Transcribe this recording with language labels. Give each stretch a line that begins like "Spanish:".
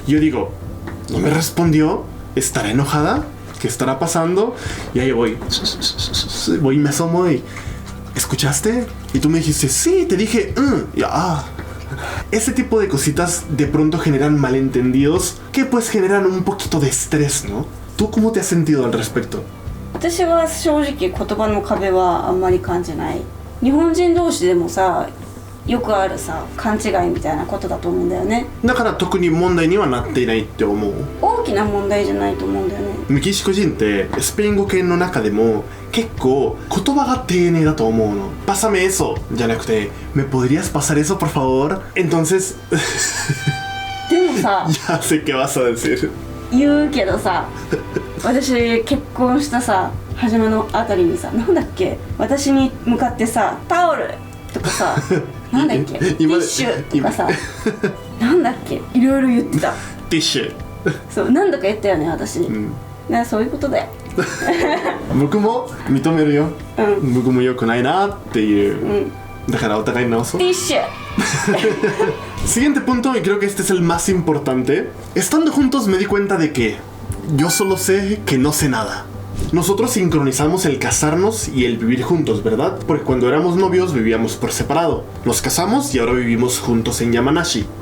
Spanish: Yo digo, ¿no me respondió? ¿Estará enojada? ¿Qué estará pasando? Y ahí voy. Voy y me asomo y... ¿Escuchaste? Y tú me dijiste, sí, te dije, y, Ese tipo de cositas de pronto generan malentendidos que pues generan un poquito de estrés, ¿no? ¿Tú cómo te has sentido al respecto?
Japanese: 私は正直言葉の壁はあんまり感じない。日本人同士でもさ、よくあるさ、勘違いみたいなことだと思うんだよね。だから特に問題にはなっていないって思う。大きな問題じゃないと思うんだよね。メキシコ人ってスペイン語圏の中でも結構言葉が丁寧だと思うの。
Spanish: Pásame eso
Japanese: じゃなくて
Spanish: ¿Me podrías pasar eso por favor? Entonces
Japanese: でもさ、
Spanish: ya sé qué vas a decir.
Japanese: 言うけどさ、私結婚したさ初めのあたりにさ、なんだっけ、私に向かってさ、タオルとかさ、なんだっけ、ティッシュとかさ、なんだっけ、いろいろ言ってた。ティッシュ。そう、何度か言ったよね、私。ね、そういうことだよ。僕も認めるよ。僕も良くないなっていう。だからお互い直そう。ティッシュ。
Spanish: Siguiente punto, y creo que este es el más importante. Estando juntos me di cuenta de que yo solo sé que no sé nada. Nosotros sincronizamos el casarnos y el vivir juntos, ¿verdad? Porque cuando éramos novios vivíamos por separado. Nos casamos y ahora vivimos juntos en Yamanashi.